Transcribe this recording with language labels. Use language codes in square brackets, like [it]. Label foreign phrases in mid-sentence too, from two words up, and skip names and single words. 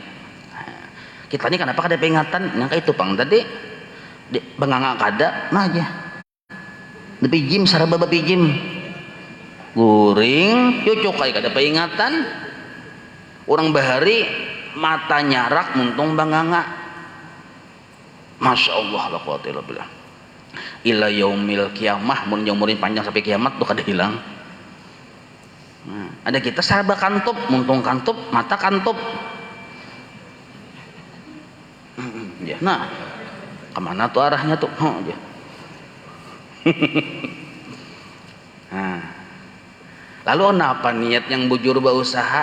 [bjn] Kita ini kenapa kada peringatan? Nyangka itu pang tadi bengangak kada, mah aja. Dipijim saraba bapijim. Guring, cucuk kaya kada peringatan. Orang bahari mata nyarak muntung banganga. [ar] ما شاء الله لا قوة إلا بالله. إلى يوم القيامة, [bjn] mun umurin panjang sampai kiamat tuh kada hilang. Nah, ada kita saraba kantup, muntung kantup, mata kantup. Ya, nah, kemana tuh arahnya tuh? Ya. Nah, lalu apa niat yang bujur berusaha?